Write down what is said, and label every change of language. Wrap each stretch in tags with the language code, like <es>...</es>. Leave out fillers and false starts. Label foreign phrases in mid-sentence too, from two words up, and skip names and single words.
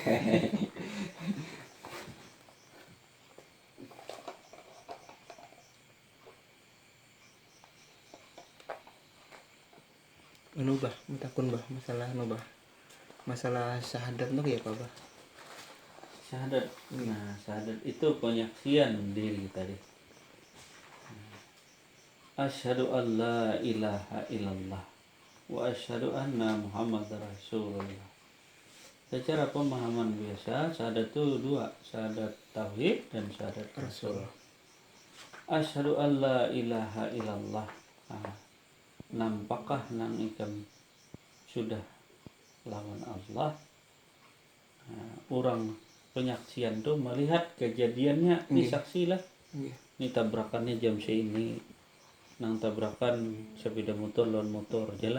<bjn>Takun masalah masalah syahadat tuh ya Pak bah.</bjn> <id>Syahadat. Syahadat itu penyaksian diri tadi.</id> <ar>أشهد أن لا إله إلا الله وأشهد أن محمدا رسول الله.</ar> <id>Secara pemahaman biasa, syahadat itu dua, syahadat tauhid dan syahadat rasul.</id> <ar>أشهد أن لا إله إلا الله.</ar> <bjn>Nampakkah nang ikam sudah lawan Allah?</bjn> <id>Orang penyaksian tuh melihat kejadiannya, ini Iya. saksi lah. Iya.</id> <bjn>Ini tabrakannya jam segini, nang tabrakan sepeda motor lawan motor jelas.</bjn>